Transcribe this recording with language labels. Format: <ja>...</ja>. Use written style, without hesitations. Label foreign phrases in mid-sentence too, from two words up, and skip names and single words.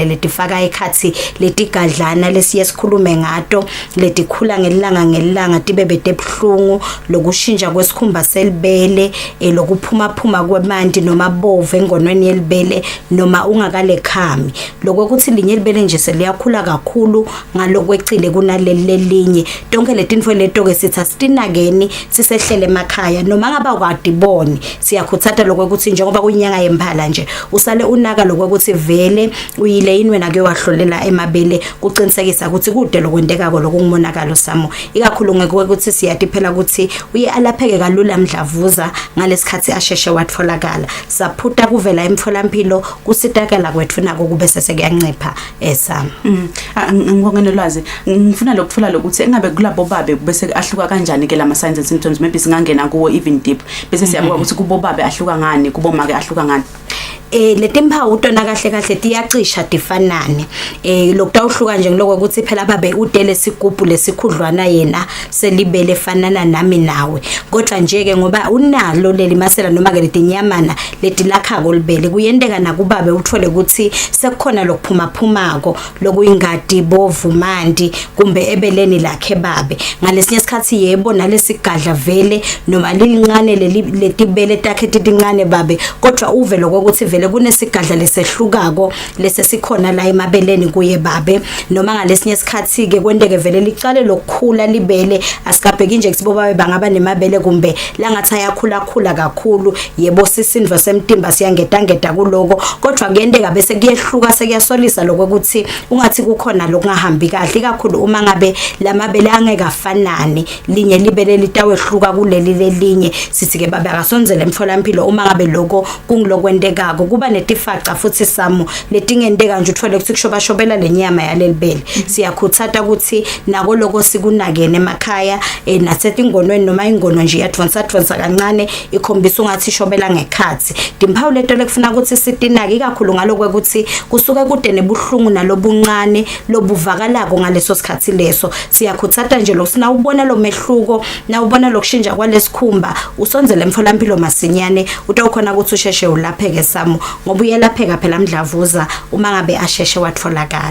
<ss>letifaka ekhathi letigadlana lesiyesikhulume ngato letikhula ngelanga tibe betebhlungu lokushintsha kwesikhumba selibele lokuphuma kwemanti noma bovu engonweni yelibele noma ungakalekhami lokuthi linye libele nje seliyakhula kakhulu ngalokwecile kunalelinye tonke letintfo leto ke sitha sitinakeni sisehlele emakhaya noma ngaba ukadiboni siyakhuthatha lokuthi njengoba kuyinyanga yemphala nje usale unaka lokuthi vele uyile inwe nake wahlolela emabele kuqinisekisa ukuthi kude lokwendeka lokumonakalo Samu ikakhulu ngekuthi siyathi phela ukuthi uye alapheke kalula mdlavuza ngalesikhathi asheshe watfolakala saphutha kuvela emtholampilo kusitakela kwethu nako kube sesekuyancipha Samu. Ngibonge Nolwazi ngifuna lokuthola lokuthi engabe kulabo babe bese ahluka kanjani ke lama</ss> <en>signs and symptoms maybe</en> <ss>singangena kuwo</ss> <en>even deep</en> <ss>bese siyabuka ukuthi kubo babe ahluka ngani kubo make ahluka ngani. Letimpawu utona kahle tiyacisha tifanane lokutawuhluka nje ngiloko ukuthi phela babe udele sigubhu lesikhudlwana yena selibele fanana nami nawe kodwa nje ke ngoba unalo leli masela noma ke letinyamana letilakha kolibele kuyendeka nakubabe uthole ukuthi sekukhona lokuphumaphumako lokuyingadi bovu mandi kumbe ebeleni lakhe babe ngalesinye isikhathi yebo nalesigadla vele noma lilincane letibele takhe tincane babe kodwa uve lokuthi vele kunesigadla lesehlukako lesesikhona la emabeleni kuye babe noma ngalesinye isikhathi ke kwendeke vele licale lokukhula libele asikabheki nje kusibo babe bangaba nemabele kumbe langathi ayakhula kakhulu yebo sisindvo semtimba siyangedangeda kuloko kodwa kuyendeka bese kuyehluka sekuyasolisa lokuthi ungathi kukhona lokungahambi kahle kakhulu uma ngabe lamabele angeke afanane linye libele litawehluka kuleli lelinye sithi ke babe akasonzele emtholampilo uma ngabe lokho kungilokwendekako kuba netifaca futhi Samu letingendeka nje uthole ukuthi kushobashobela lenyama yalelibele siyakhuthatha ukuthi nako lokho sikunakene emakhaya nasetingonweni noma ingono nje yadvonsa kancane ikhombisa ungathi ishobela ngekhathi timpawu leto lekufuna ukuthi sitinaki kakhulu ngaloko ukuthi kusuke kude nebuhlungu nalobuncane lobuvakalako ngaleso sikhathi leso siyakhuthatha nje losina ubona lo mehluko na ubona lokushintsha kwalesikhumba usonzele emtholampilo masinyane utawukhona ukuthi usheshe ulapheke Samu ngoba uyelapheka phela mdlavuza uma ngabe asheshe watfolakala.</ss>